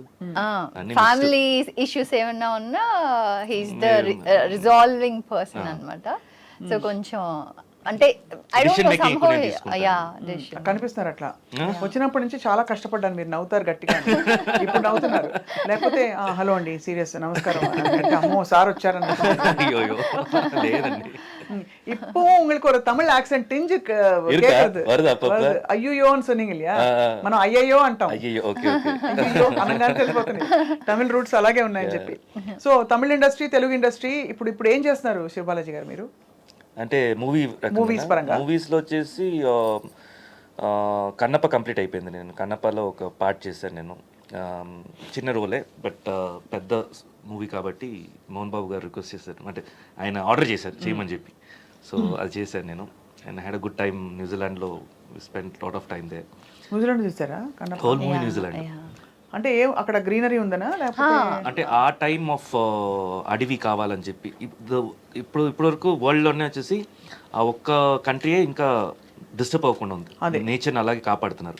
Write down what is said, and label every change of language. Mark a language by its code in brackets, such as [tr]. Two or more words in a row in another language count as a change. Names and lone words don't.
[te] ఫ్యామిలీ ఇష్యూస్ ఏమన్నా ఉన్నా [en] he's the resolving person [te] అన్నమాట. సో కొంచెం అంటే కనిపిస్తున్నారు అట్లా. వచ్చినప్పటి నుంచి చాలా కష్టపడ్డాను. మీరు నవ్వుతారు గట్టిగా, ఇప్పుడు నవ్వుతున్నారు. లేకపోతే హలో అండి సీరియస్ నమస్కారం అమ్మో సార్ వచ్చారని. [ta] இப்போ உங்களுக்கு ஒரு தமிழ் [en] accent tinge [ta] கேக்குது. [te] అయ్యో [ta] சொன்னீங்க இல்லையா, [te] మనం అయ్యయ్యో అంటాం. అయ్యో అనగానే తెలిసిపోతుంది తమిళ రూట్స్ అలాగే ఉన్నాయని చెప్పి. సో తమిళ ఇండస్ట్రీ, తెలుగు ఇండస్ట్రీ ఇప్పుడు ఏం చేస్తున్నారు శివబాలాజీ గారు మీరు? అంటే మూవీస్లో వచ్చేసి కన్నప్ప కంప్లీట్ అయిపోయింది. నేను కన్నప్పలో ఒక పార్ట్ చేశాను. నేను చిన్న రోలే, బట్ పెద్ద మూవీ కాబట్టి మోహన్ బాబు గారు రిక్వెస్ట్ చేశారు, అంటే ఆయన ఆర్డర్ చేశారు చేయమని చెప్పి. సో అది చేశాను నేను. [en] and had a good time. New Zealand spend lot of time there. [te] న్యూజిలాండ్ చూసారా? [en] whole movie New Zealand. [te] అంటే ఏం అక్కడ గ్రీనరీ ఉందనా లేకపోతే? అంటే ఆ [en] time of [te] అడవి కావాలని చెప్పి ఇప్పుడు వరకు వరల్డ్లోనే వచ్చేసి ఆ ఒక్క కంట్రీయే ఇంకా డిస్టర్బ్ అవ్వకుండా ఉంది. నేచర్ని అలాగే కాపాడుతున్నారు.